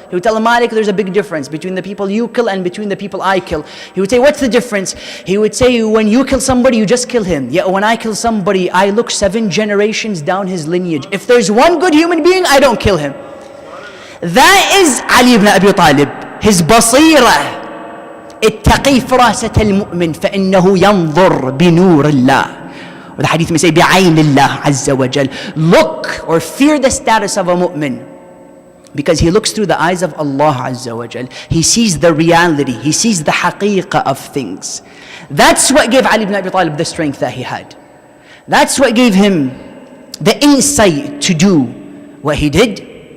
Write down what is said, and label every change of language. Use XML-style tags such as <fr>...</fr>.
<en>He would tell him, Malik, there's a big difference between the people you kill and between the people I kill. He would say, what's the difference? He would say, when you kill somebody, you just kill him. Yet when I kill somebody, I look 7 generations down his lineage. If there's one good human being, I don't kill him. That is Ali ibn Abi Talib, his basira.</en> <ar>اتقي فراسة المؤمن فإنه ينظر بنور الله.</ar> <en>Or the hadith may say</en> <ar>بعين الله عز وجل.</ar> <en>Look or fear the status of a mu'min, because he looks through the eyes of Allah Azza wa Jal. He sees the reality, he sees the haqiqah of things. That's what gave Ali ibn Abi Talib the strength that he had. That's what gave him the insight to do what he did.</en>